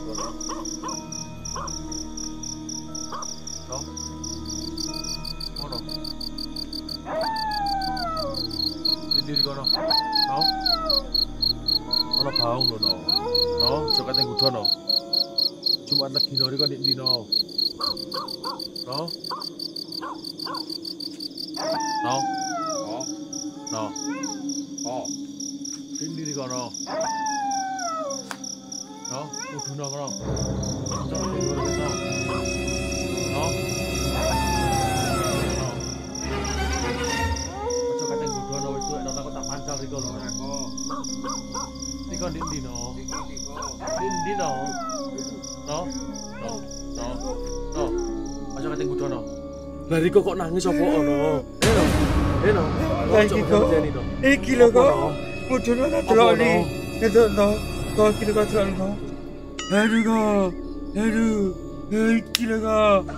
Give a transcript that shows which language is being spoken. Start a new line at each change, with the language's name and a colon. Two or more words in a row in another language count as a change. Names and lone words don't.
Javanese: No. Ngono. Ndi kono. No. Ono baung lho no. No, aja kate nggodho no. Jumat Legi no riko ndi no. No. No. Oh. No. Oh. Ndi kono. No, kuduno kono. Cok ndi kono. No. Aja kate nggodho no wis tuwek tak tak pancal riko lho. Riko ndi no. Ndi no. No. No. No. No. Aja kate nggodho no. Lah riko kok nangis opo ono? No. Iki kok. Iki lho kok. Mudune tak delokne. Itu no. Kok iki lho kok delokno. Aduh kok. Aduh. Iki lho kok.